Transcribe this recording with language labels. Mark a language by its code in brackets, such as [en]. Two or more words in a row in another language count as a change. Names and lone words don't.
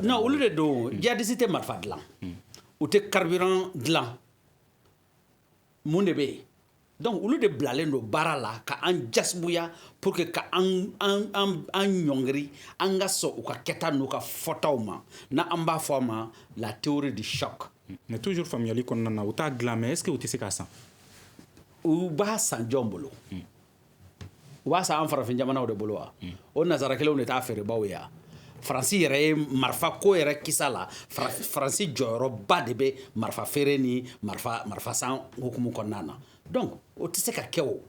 [bm] non olu de don djihadiste tɛ marifa dilan u tɛ carburant dilan mun de bɛ yen donc olu de bilalen don baara la ka an jasibuya [fr] pour que [bm] ka an ɲɔngiri an ka sɔn u ka kɛta n'u ka fɔtaw ma na an b'a fɔ a ma [fr] la théorie du choc mais toujours [bm] faamuyali kɔnɔna na u t'a dilan [fr] mais est-ce que [bm] u tɛ se k'a san u b'a san jɔn bolo u b'a san an farafin jamanaw de bolo wa o nazara kelenw de t'a feerebaw ye faransi yɛrɛ ye marifa ko yɛrɛ kisa la faransi jɔyɔrɔba de bɛ marifa feere ni marifa san hukumu kɔnɔna na donc o tɛ se ka kɛ